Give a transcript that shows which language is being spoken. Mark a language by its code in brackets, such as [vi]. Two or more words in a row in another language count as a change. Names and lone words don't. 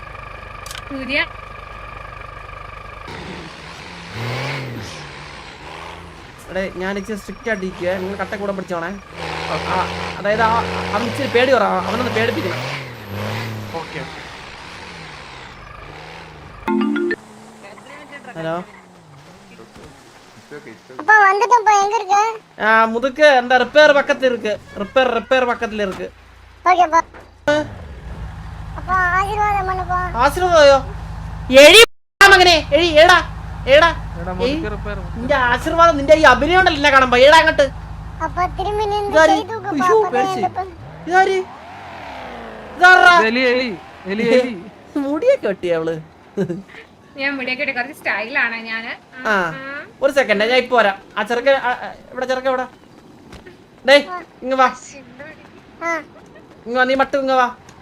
[ml] ഇവിടെ ഞാൻ ഇച്ചിരി സ്ട്രിക്റ്റ് ആയിട്ടിരിക്കുക. നിങ്ങൾ കട്ട കൂടെ പിടിച്ചോണേ. അതായത് അവൻ ഇച്ചിരി പേടി പറ, അവനൊന്ന് പേടിപ്പിക്കണം. [ta] ഹലോ முதுக்கு அந்த ரிப்பேர் பக்கத்துல இருக்கு. ரிப்பேர் பக்கத்துல இருக்கு. ஓகேப்பா. அப்பா ஆசீர்வாதம் பண்ணுப்பா. [ml] ஆசீர்வாதம் എഴി മകനെ എഴി എടാ എടാ നിന്റെ ആശീർവാദം നിന്റെ ഈ അഭിനയം ഉണ്ടല്ലോ എന്നെ കാണുമ്പോ എടാ അങ്ങോട്ട്. [ta] அப்பா திரும்பி நின்னு செய்துப்பா. [ml] ഇതാര് മുടിയൊക്കെ വെട്ടി അവള്. ഞാൻ മുടിയൊക്കെ കുറച്ച് സ്റ്റൈലാണ് ഞാന്. ഒരു സെക്കൻഡ് ഞാൻ ഇപ്പൊ വരാം. ആ ചെറുക്ക എവിടെ? ഡേ ഇങ്ങ വാ, നീ മട്ടു ഇങ്ങ വാ.